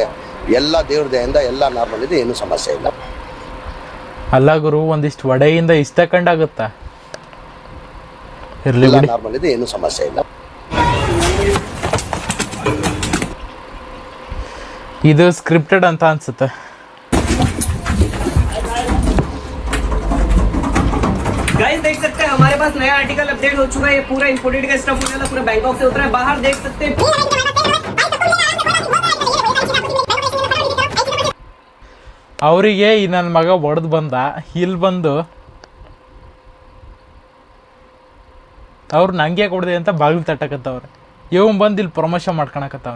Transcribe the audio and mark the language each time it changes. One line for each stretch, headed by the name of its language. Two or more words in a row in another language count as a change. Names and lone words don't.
Kannada: ಎಲ್ಲ ದೇವ್ರ ದಯೆಯಿಂದ ಎಲ್ಲ ನಾರ್ಮಲ್ ಇದೆ, ಏನೂ ಸಮಸ್ಯೆ ಇಲ್ಲ. ಅಲ್ಲ ಗುರು, ಒಂದಿಷ್ಟು ವಡೆಯಿಂದ ಇಷ್ಟ ಕಂಡಾಗುತ್ತಾ? ಇರಲಿ ಬಿಡಿ, ನಾರ್ಮಲ್ ಇದೆ, ಏನೂ ಸಮಸ್ಯೆ ಇಲ್ಲ. ಇದು ಸ್ಕ್ರಿಪ್ಟೆಡ್ ಅಂತ ಅನ್ಸುತ್ತೆ.
Hindi: गाइस देख सकते हैं हमारे पास नया आर्टिकल अपडेट हो चुका है. ये पूरा इंपोर्टेड का स्टफ होने वाला, पूरा बैंकॉक से उतरा है. बाहर देख सकते हैं.
Kannada: ಅವರಿಗೆ ಈ ನನ್ನ ಮಗ ಹೊಡೆದು ಬಂದ, ಇಲ್ಲಿ ಬಂದು ಅವ್ರು ನಂಗೆ ಕೊಡದೆ ಅಂತ ಬಾಗಿಲು ತಟ್ಟಕತ್ತವ್ರೆ. ಇವನ್ ಬಂದು ಇಲ್ಲಿ ಪ್ರಮೋಷನ್ ಮಾಡ್ಕೊಳಕತ್ತವನೆ.